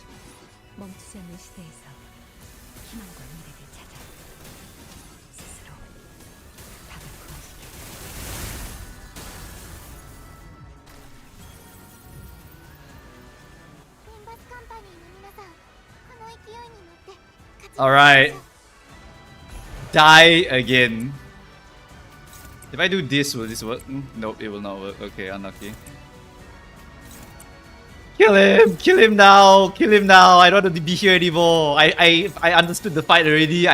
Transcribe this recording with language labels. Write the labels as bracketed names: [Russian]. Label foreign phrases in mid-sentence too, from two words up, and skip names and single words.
[Korean] 멈추지 않는 시대에서 희망과 미래를 찾아 스스로 답을 구하시길. [Japanese] 림버스 컴퍼니 の皆さん、この勢いに乗って勝ち [English] Alright. Die again. If I do this, will this work? Nope, it will not work. Okay, unlucky. Kill him! Kill him now! Kill him now! I don't want to be here anymore. I understood the fight already.